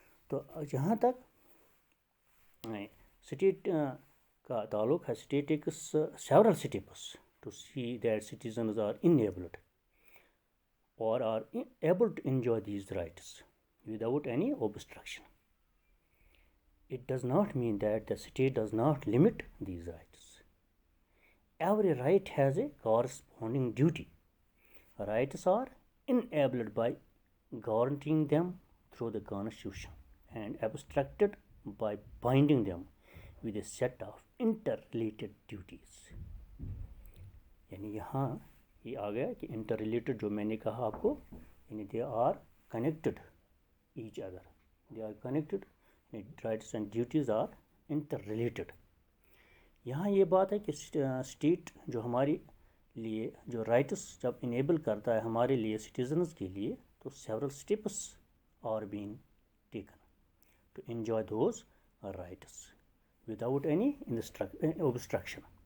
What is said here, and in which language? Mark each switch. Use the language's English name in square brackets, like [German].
[Hindi] तो जहाँ तक स्टेट का ताल्लुक है, [English] State takes several steps to see that citizens are enabled or are able to enjoy these rights without any obstruction. It does not mean that the state does not limit these rights. Every right has a corresponding duty. Rights are enabled by guaranteeing them through the Constitution and abstracted by binding them with a set of interrelated duties. [Hindi] यानी यहाँ ये आ गया कि [English] interrelated, [Hindi] जो मैंने कहा आपको, [English] यानी they are connected each other, they are connected, rights and duties are interrelated. [Hindi] यहाँ ये बात है कि स्टेट जो हमारे लिए जो राइट्स जब इनेबल करता है हमारे लिए सिटीजन्स के लिए, तो [English] Several steps are being taken to enjoy those rights without any obstruction.